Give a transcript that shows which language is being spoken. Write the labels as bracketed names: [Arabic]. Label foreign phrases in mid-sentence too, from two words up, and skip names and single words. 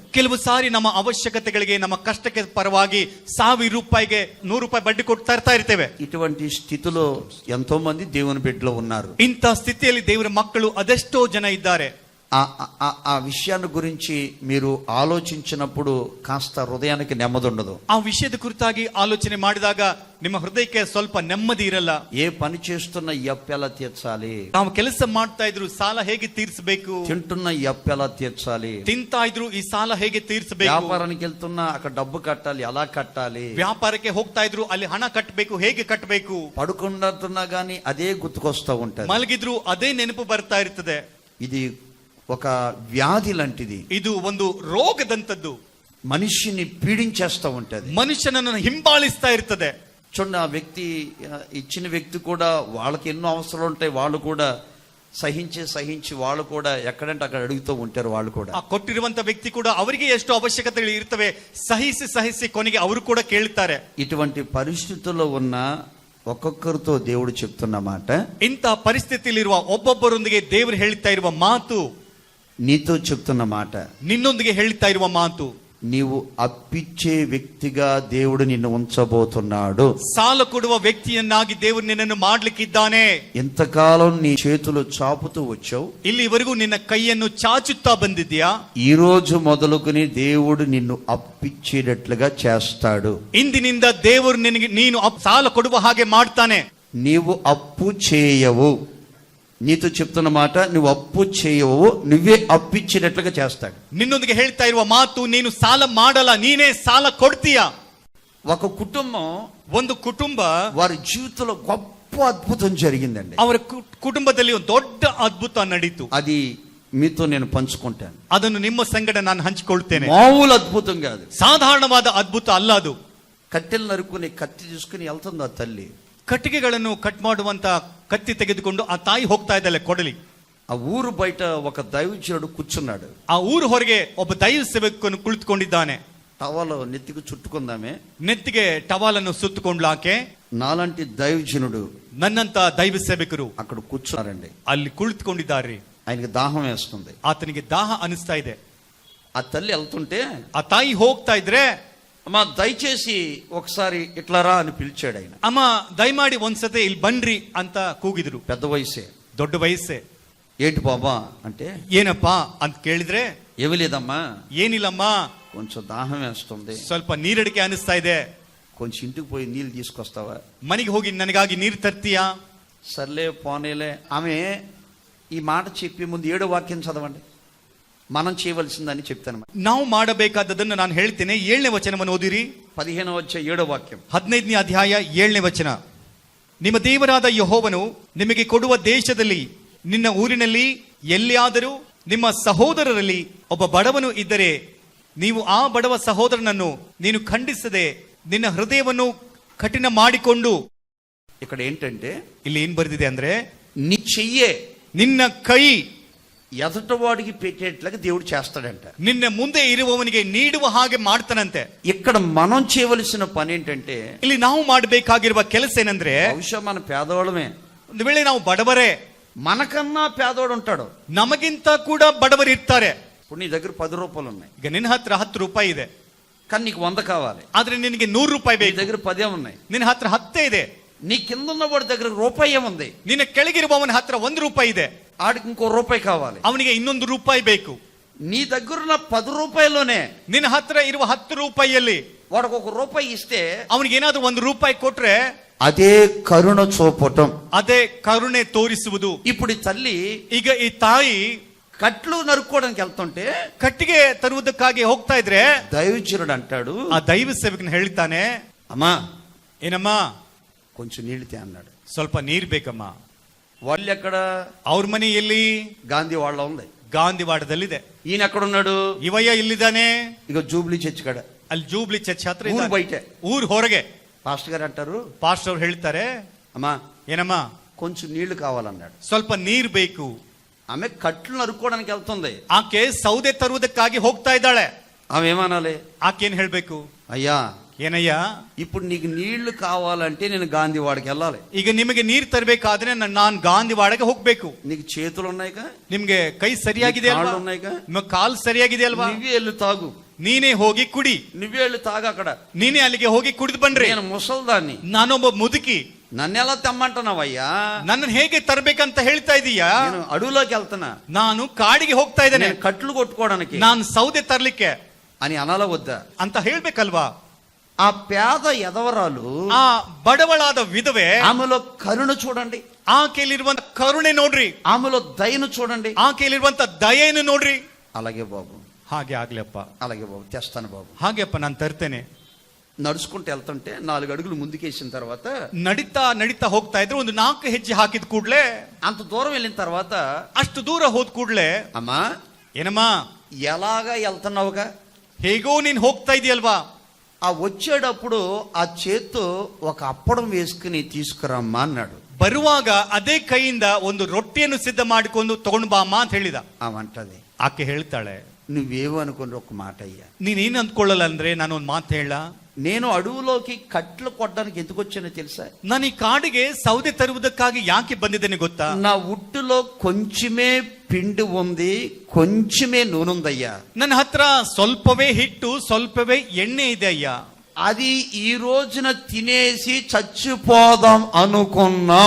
[Kannada] ಕೆಲವು ಸಾರಿ ನಮ್ಮ ಅವಶ್ಯಕತೆಗಳಿಗೆ, ನಮ್ಮ ಕಷ್ಟಕ್ಕೆ ಪರವಾಗಿ 1000 ರೂಪಾಯಿಗೆ 100 ರೂಪಾಯಿ ಬಡ್ಡಿ ಕೊಟ್ಟು ತರ್ತಾ ಇರ್ತೇವೆ. [Telugu] ఇటువంటి స్థితిలో ఎంతో మంది దేవుని బిడ్డలు ఉన్నారు. [Kannada] ಇಂಥ ಸ್ಥಿತಿಯಲ್ಲಿ ದೇವರ ಮಕ್ಕಳು ಅದೆಷ್ಟೋ ಜನ ಇದ್ದಾರೆ. [Telugu] ఆ విషయాన్ని గురించి మీరు ఆలోచించినప్పుడు కాస్త హృదయానికి నెమ్మది ఉండదు. [Kannada] ಆ ವಿಷಯದ ಕುರಿತಾಗಿ ಆಲೋಚನೆ ಮಾಡಿದಾಗ ನಿಮ್ಮ ಹೃದಯಕ್ಕೆ ಸ್ವಲ್ಪ ನೆಮ್ಮದಿ ಇರಲ್ಲ. [Telugu] ఏ పని చేస్తున్న ఈ అప్పు ఎలా తీర్చాలి, [Kannada] ನಾವು ಕೆಲಸ ಮಾಡ್ತಾ ಇದ್ರು ಸಾಲ ಹೇಗೆ ತೀರಿಸಬೇಕು, [Telugu] తింటున్న ఈ అప్పు ఎలా తీర్చాలి, [Kannada] ತಿಂತಾ ಇದ್ರು ಈ ಸಾಲ ಹೇಗೆ ತೀರಿಸಬೇಕು, [Telugu] వ్యాపారానికి వెళ్తున్నా అక్కడ డబ్బు కట్టాలి, ఎలా కట్టాలి, [Kannada] ವ್ಯಾಪಾರಕ್ಕೆ ಹೋಗ್ತಾ ಇದ್ರು ಅಲ್ಲಿ ಹಣ ಕಟ್ಟಬೇಕು, ಹೇಗೆ ಕಟ್ಟಬೇಕು, [Telugu] పడుకున్నట్టున్నా గానీ అదే గుర్తుకొస్తూ ఉంటది, [Kannada] ಮಲಗಿದ್ರು ಅದೇ ನೆನಪು ಬರ್ತಾ ಇರ್ತದೆ. [Telugu] ఇది ఒక వ్యాధి లాంటిది. [Kannada] ಇದು ಒಂದು ರೋಗದಂತದ್ದು, [Telugu] మనిషిని పీడించేస్తూ ఉంటది, [Kannada] ಮನುಷ್ಯನನ್ನು ಹಿಂಬಾಲಿಸ್ತಾ ಇರ್ತದೆ. [Telugu] చూడండి, ఆ వ్యక్తి ఇచ్చిన వ్యక్తి కూడా వాళ్ళకి ఎన్నో అవసరాలు ఉంటాయి, వాళ్ళు కూడా సహించి వాళ్ళు కూడా ఎక్కడంటే అక్కడ అడుగుతూ ఉంటారు. వాళ్ళు కూడా [Kannada] ಆ ಕೊಟ್ಟಿರುವಂತ ವ್ಯಕ್ತಿ ಕೂಡ ಅವರಿಗೆ ಎಷ್ಟು ಅವಶ್ಯಕತೆಗಳು ಇರ್ತವೆ, ಸಹಿಸಿ ಕೊನೆಗೆ ಅವರು ಕೂಡ ಕೇಳ್ತಾರೆ. [Telugu] ఇటువంటి పరిస్థితుల్లో ఉన్న ఒక్కొక్కరితో దేవుడు చెప్తున్న మాట, [Kannada] ಇಂಥ ಪರಿಸ್ಥಿತಿಯಲ್ಲಿರುವ ಒಬ್ಬೊಬ್ಬರೊಂದಿಗೆ ದೇವರು ಹೇಳ್ತಾ ಇರುವ ಮಾತು, [Telugu] నీతో చెప్తున్న మాట, [Kannada] ನಿನ್ನೊಂದಿಗೆ ಹೇಳ್ತಾ ಇರುವ ಮಾತು, [Telugu] నీవు అప్పిచ్చే వ్యక్తిగా దేవుడు నిన్ను ఉంచబోతున్నాడు. [Kannada] ಸಾಲ ಕೊಡುವ ವ್ಯಕ್ತಿಯನ್ನಾಗಿ ದೇವರು ನಿನ್ನನ್ನು ಮಾಡ್ಲಿಕ್ಕಿದ್ದಾನೆ. [Telugu] ఎంతకాలం నీ చేతులు చాపుతూ వచ్చావు, [Kannada] ಇಲ್ಲಿವರೆಗೂ ನಿನ್ನ ಕೈಯನ್ನು ಚಾಚುತ್ತಾ ಬಂದಿದ್ಯಾ, [Telugu] ఈ రోజు మొదలుకొని దేవుడు నిన్ను అప్పిచ్చేటట్లుగా చేస్తాడు. [Kannada] ಇಂದಿನಿಂದ ದೇವರು ನಿನಗೆ ನೀನು ಸಾಲ ಕೊಡುವ ಹಾಗೆ ಮಾಡ್ತಾನೆ. [Telugu] నీవు అప్పు చేయవు, నీతో చెప్తున్న మాట, నువ్వు అప్పు చేయవు, నువ్వే అప్పిచ్చేటట్లుగా చేస్తాడు. [Kannada] ನಿನ್ನೊಂದಿಗೆ ಹೇಳ್ತಾ ಇರುವ ಮಾತು, ನೀನು ಸಾಲ ಮಾಡಲ್ಲ, ನೀನೇ ಸಾಲ ಕೊಡ್ತೀಯ. [Telugu] ఒక కుటుంబం, [Kannada] ಒಂದು ಕುಟುಂಬ, [Telugu] వారి జీవితంలో గొప్ప అద్భుతం జరిగిందండి. [Kannada] ಅವರ ಕುಟುಂಬದಲ್ಲಿ ಒಂದು ದೊಡ್ಡ ಅದ್ಭುತ ನಡೀತು. [Telugu] అది మీతో నేను పంచుకుంటాను. [Kannada] ಅದನ್ನು ನಿಮ್ಮ ಸಂಗಡ ನಾನು ಹಂಚಿಕೊಳ್ತೇನೆ. [Telugu] మామూలు అద్భుతం కాదు, [Kannada] ಸಾಧಾರಣವಾದ ಅದ್ಭುತ ಅಲ್ಲ ಅದು. [Telugu] కట్టెలు నరుకుని కత్తి తీసుకుని వెళ్తుంది ఆ తల్లి. [Kannada] ಕಟ್ಟಿಗೆಗಳನ್ನು ಕಟ್ ಮಾಡುವಂತ ಕತ್ತಿ ತೆಗೆದುಕೊಂಡು ಆ ತಾಯಿ ಹೋಗ್ತಾ ಇದ್ದಾಳೆ ಕೊಡಲಿ. [Telugu] ఆ ఊరు బయట ఒక దైవజనుడు కూర్చున్నాడు. [Kannada] ಆ ಊರು ಹೊರಗೆ ಒಬ್ಬ ದೈವ ಸೇವಕನು ಕುಳಿತುಕೊಂಡಿದ್ದಾನೆ. [Telugu] టవల్ నెత్తికి చుట్టుకుందామే, [Kannada] ನೆತ್ತಿಗೆ ಟವಾಲನ್ನು ಸುತ್ತುಕೊಂಡ್ಲು ಆಕೆ. [Telugu] నాలాంటి దైవజనుడు, [Kannada] ನನ್ನಂತ ದೈವ ಸೇವಕರು [Telugu] అక్కడ కూర్చున్నారండి. [Kannada] ಅಲ್ಲಿ ಕುಳಿತುಕೊಂಡಿದ್ದಾರೆ. [Telugu] ఆయనకి దాహం వేస్తుంది. [Kannada] ಆತನಿಗೆ ದಾಹ ಅನಿಸ್ತಾ ಇದೆ. [Telugu] ఆ తల్లి వెళ్తుంటే [Kannada] ಆ ತಾಯಿ ಹೋಗ್ತಾ ಇದ್ರೆ, [Telugu] అమ్మా దయచేసి ఒకసారి ఇట్లా రా అని పిలిచాడు ఆయన. [Kannada] ಅಮ್ಮ ದಯಮಾಡಿ ಒಂದ್ಸತಿ ಇಲ್ಲಿ ಬನ್ರಿ ಅಂತ ಕೂಗಿದ್ರು. [Telugu] పెద్ద వయసే, [Kannada] ದೊಡ್ಡ ವಯಸ್ಸೇ. [Telugu] ఏంటి బాబా అంటే, [Kannada] ಏನಪ್ಪಾ ಅಂತ ಕೇಳಿದ್ರೆ, [Telugu] ఏమీ లేదమ్మా, [Kannada] ಏನಿಲ್ಲಮ್ಮ, [Telugu] కొంచెం దాహం వేస్తుంది, [Kannada] ಸ್ವಲ್ಪ ನೀರಡಿಕೆ ಅನಿಸ್ತಾ ಇದೆ, [Telugu] కొంచెం ఇంటికి పోయి నీళ్ళు తీసుకొస్తావా? [Kannada] ಮನೆಗೆ ಹೋಗಿ ನನಗಾಗಿ ನೀರು ತರ್ತೀಯಾ? [Telugu] సర్లే పోనేలే. ఆమె ఈ మాట చెప్పే ముందు 7వ వాక్యం చదవండి, మనం చేయవలసిందని చెప్తాను. [Kannada] ನಾವು ಮಾಡಬೇಕಾದದನ್ನು ನಾನು ಹೇಳ್ತೇನೆ. 7ನೇ ವಚನವನ್ನು ಓದಿರಿ. [Telugu] 15వ అధ్యాయం 7వ వాక్యం. [Kannada] 15ನೇ ಅಧ್ಯಾಯ 7ನೇ ವಚನ. ನಿಮ್ಮ ದೇವರಾದ ಯೆಹೋವನು ನಿಮಗೆ ಕೊಡುವ ದೇಶದಲ್ಲಿ, ನಿನ್ನ ಊರಿನಲ್ಲಿ ಎಲ್ಲಿಯಾದರೂ ನಿಮ್ಮ ಸಹೋದರರಲ್ಲಿ ಒಬ್ಬ ಬಡವನು ಇದ್ದರೆ, ನೀವು ಆ ಬಡವ ಸಹೋದರನನ್ನು ನೀನು ಖಂಡಿಸದೆ ನಿನ್ನ ಹೃದಯವನ್ನು ಕಠಿಣ ಮಾಡಿಕೊಂಡು, [Telugu] ఇక్కడ ఏంటంటే, [Kannada] ಇಲ್ಲಿ ಏನ್ ಬರೆದಿದೆ ಅಂದ್ರೆ, [Telugu] నీ చెయ్యే [Kannada] ನಿನ್ನ ಕೈ [Telugu] ఎదటవాడికి పెట్టేట్లుగా దేవుడు చేస్తాడంట. [Kannada] ನಿನ್ನ ಮುಂದೆ ಇರುವವನಿಗೆ ನೀಡುವ ಹಾಗೆ ಮಾಡ್ತಾನಂತೆ. [Telugu] ఇక్కడ మనం చేయవలసిన పని ఏంటంటే, [Kannada] ಇಲ್ಲಿ ನಾವು ಮಾಡಬೇಕಾಗಿರುವ ಕೆಲಸ ಏನಂದ್ರೆ, [Telugu] బహుశా మన పేదవాళ్ళమే, [Kannada] ಒಂದು ವೇಳೆ ನಾವು ಬಡವರೇ, [Telugu] మనకన్నా పేదవాడు ఉంటాడు, [Kannada] ನಮಗಿಂತ ಕೂಡ ಬಡವರು ಇರ್ತಾರೆ. [Telugu] ఇప్పుడు నీ దగ్గర 10 రూపాయలు ఉన్నాయి, [Kannada] ಈಗ ನಿನ್ನ ಹತ್ರ 10 ರೂಪಾಯಿ ಇದೆ, [Telugu] కానీ నీకు 100 కావాలి. [Kannada] ಆದ್ರೆ ನಿನಗೆ 100 ರೂಪಾಯಿ [Telugu] నీ [Kannada] ಬೇಕು. [Telugu] దగ్గర 10 ఉన్నాయి, [Kannada] ನಿನ್ನ ಹತ್ರ 10 ಇದೆ. [Telugu] నీ కింద ఉన్న వాడి దగ్గర రూపాయి ఉంది, [Kannada] ನಿನ್ನ ಕೆಳಗಿರುವವನ ಹತ್ರ 1 ರೂಪಾಯಿ ಇದೆ, [Telugu] ఆడికి ఇంకో రూపాయి కావాలి. [Kannada] ಅವನಿಗೆ 2 ರೂಪಾಯಿ ಬೇಕು. [Telugu] నీ దగ్గరున్న 10 రూపాయల్లోనే [Kannada] ನಿನ್ನ ಹತ್ರ ಇರುವ 10 ರೂಪಾಯಿಯಲ್ಲಿ [Telugu] వాడికి 1 రూపాయి ఇస్తే, [Kannada] ಅವನಿಗೆ ಏನಾದ್ರೂ 1 ರೂಪಾಯಿ ಕೊಟ್ರೆ [Telugu] అదే కరుణ చూపటం, [Kannada] ಅದೇ ಕರುಣೆ ತೋರಿಸುವುದು. [Telugu] ఇప్పుడు ఈ తల్లి [Kannada] ಈಗ ಈ ತಾಯಿ [Telugu] కట్లు నరుక్కోవడానికి వెళ్తుంటే [Kannada] ಕಟ್ಟಿಗೆ ತರುವುದಕ್ಕಾಗಿ ಹೋಗ್ತಾ ಇದ್ರೆ, [Telugu] దైవజనుడు అంటాడు, [Kannada] ಆ ದೈವ ಸೇವಕನ ಹೇಳ್ತಾನೆ, [Telugu] అమ్మా [Kannada] ಏನಮ್ಮ [Telugu] కొంచెం నీళ్ళు తే అన్నాడు. [Kannada] ಸ್ವಲ್ಪ ನೀರ್ ಬೇಕಮ್ಮ. [Telugu] వాళ్ళు ఎక్కడ? [Kannada] ಅವ್ರ ಮನೆ ಎಲ್ಲಿ? [Telugu] గాంధీ వాళ్ళ ఉంది. [Kannada] ಗಾಂಧಿವಾಡದಲ್ಲಿದೆ. [Telugu] ఈయన ఎక్కడున్నాడు? [Kannada] ಇವಯ್ಯ ಇಲ್ಲಿದ್ದಾನೆ. [Telugu] ఇక జూబ్లీ చర్చ్ కడ, [Kannada] ಅಲ್ಲಿ ಜೂಬ್ಲಿ ಚರ್ಚ್ ಹತ್ರ [Telugu] ఊరు [Kannada] ಇದ್ದಾನೆ. [Telugu] బయట. [Kannada] ಊರ್ ಹೊರಗೆ. [Telugu] పాస్టర్ గారు అంటారు, [Kannada] ಪಾಸ್ಟರ್ ಅವ್ರು ಹೇಳ್ತಾರೆ, [Telugu] అమ్మా [Kannada] ಏನಮ್ಮ [Telugu] కొంచెం నీళ్లు కావాలన్నాడు. [Kannada] ಸ್ವಲ್ಪ ನೀರ್ ಬೇಕು. [Telugu] ఆమె కట్లు నరుక్కోవడానికి వెళ్తుంది. [Kannada] ಆಕೆ ಸೌದೆ ತರುವುದಕ್ಕಾಗಿ ಹೋಗ್ತಾ ಇದ್ದಾಳೆ. [Telugu] ఆమె ఏమనాలి? [Kannada] ಆಕೆ ಏನ್ ಹೇಳ್ಬೇಕು? [Telugu] అయ్యా [Kannada] ಏನಯ್ಯ, [Telugu] ఇప్పుడు నీకు నీళ్లు కావాలంటే నేను గాంధీవాడకి వెళ్ళాలి. [Kannada] ಈಗ ನಿಮಗೆ ನೀರ್ ತರಬೇಕಾದ್ರೆ ನಾನ್ ಗಾಂಧಿವಾಡಗೆ ಹೋಗ್ಬೇಕು. [Telugu] నీకు చేతులు ఉన్నాయిగా, [Kannada] ನಿಮ್ಗೆ ಕೈ ಸರಿಯಾಗಿದೆ ಅಲ್ವಾ, [Telugu] కాళ్ళు ఉన్నాయిగా, [Kannada] ನಿಮ್ಮ ಕಾಲ್ ಸರಿಯಾಗಿದೆ ಅಲ್ವಾ, [Telugu] నువ్వే వెళ్ళి తాగు, [Kannada] ನೀನೇ ಹೋಗಿ ಕುಡಿ, [Telugu] నువ్వే వెళ్ళి తాగు అక్కడ. [Kannada] ನೀನೇ ಅಲ್ಲಿಗೆ ಹೋಗಿ ಕುಡಿದು ಬನ್ರಿ. [Telugu] నేను ముసల్దాన్ని, [Kannada] ನಾನೊಬ್ಬ ಮುದುಕಿ, [Telugu] నన్నెలా తెమ్మంటున్నావయ్యా? [Kannada] ನನ್ನನ್ನು ಹೇಗೆ ತರಬೇಕಂತ ಹೇಳ್ತಾ ಇದೀಯಾ? [Telugu] నేను అడవులోకి వెళ్తున్నా, [Kannada] ನಾನು ಕಾಡಿಗೆ ಹೋಗ್ತಾ ಇದ್ದೇನೆ, [Telugu] నేను కట్లు కొట్టుకోవడానికి [Kannada] ನಾನು ಸೌದೆ ತರ್ಲಿಕ್ಕೆ [Telugu] అని అనాల వద్దా [Kannada] ಅಂತ ಹೇಳ್ಬೇಕಲ್ವಾ? [Telugu] ఆ పేద ఎదవరాలు, [Kannada] ಆ ಬಡವಳಾದ ವಿಧವೆ, [Telugu] ఆమెలో కరుణ చూడండి, [Kannada] ಆಕೆಯಲ್ಲಿರುವಂತ ಕರುಣೆ ನೋಡ್ರಿ, [Telugu] ఆమెలో దయను చూడండి. [Kannada] ಆಕೆಯಲ್ಲಿರುವಂತ ದಯೆಯನ್ನು ನೋಡ್ರಿ. [Telugu] అలాగే బాబు, [Kannada] ಹಾಗೆ ಆಗ್ಲಪ್ಪ, [Telugu] అలాగే బాబు, తెస్తాను బాబు. [Kannada] ಹಾಗೆಪ್ಪ ನಾನು ತರ್ತೇನೆ. [Telugu] నడుచుకుంటూ వెళ్తుంటే 4 అడుగులు ముందుకేసిన తర్వాత, [Kannada] ನಡೀತಾ ನಡೀತಾ ಹೋಗ್ತಾ ಇದ್ರೆ ಒಂದು 4 ಹೆಜ್ಜೆ ಹಾಕಿದ ಕೂಡ್ಲೆ, [Telugu] అంత దూరం వెళ్ళిన తర్వాత, [Kannada] ಅಷ್ಟು ದೂರ ಹೋದ್ ಕೂಡ್ಲೆ, [Telugu] అమ్మా [Kannada] ಏನಮ್ಮ [Telugu] ఎలాగా వెళ్తున్నావుగా, [Kannada] ಹೇಗೋ ನೀನ್ ಹೋಗ್ತಾ ಇದೆಯಲ್ವಾ, [Telugu] ఆ వచ్చేటప్పుడు ఆ చేత్తో ఒక అప్పడం వేసుకుని తీసుకురమ్మా అన్నాడు. [Kannada] ಬರುವಾಗ ಅದೇ ಕೈಯಿಂದ ಒಂದು ರೊಟ್ಟಿಯನ್ನು ಸಿದ್ಧ ಮಾಡಿಕೊಂಡು ತಗೊಂಡು ಬಾ ಅಮ್ಮ ಅಂತ ಹೇಳಿದ. [Telugu] అవంటది, [Kannada] ಆಕೆ ಹೇಳ್ತಾಳೆ, [Telugu] నువ్వేమనుకుని ఒక మాట అయ్యా, [Kannada] ನೀನೇನ್ ಅಂದ್ಕೊಳ್ಳಲ್ಲ ಅಂದ್ರೆ ನಾನು ಒಂದು ಮಾತು ಹೇಳ, [Telugu] నేను అడవులోకి కట్లు కొట్టడానికి ఎందుకు వచ్చానో తెలుసా? [Kannada] ನಾನು ಈ ಕಾಡಿಗೆ ಸೌದೆ ತರುವುದಕ್ಕಾಗಿ ಯಾಕೆ ಬಂದಿದ್ದೇನೆ ಗೊತ್ತಾ? [Telugu] నా ఉట్టులో కొంచెమే పిండి ఉంది, కొంచెమే నూనె ఉందయ్యా. [Kannada] ನನ್ನ ಹತ್ರ ಸ್ವಲ್ಪವೇ ಹಿಟ್ಟು ಸ್ವಲ್ಪವೇ ಎಣ್ಣೆ ಇದೆ ಅಯ್ಯ. [Telugu] అది ఈ రోజున తినేసి చచ్చిపోదాం అనుకున్నాం.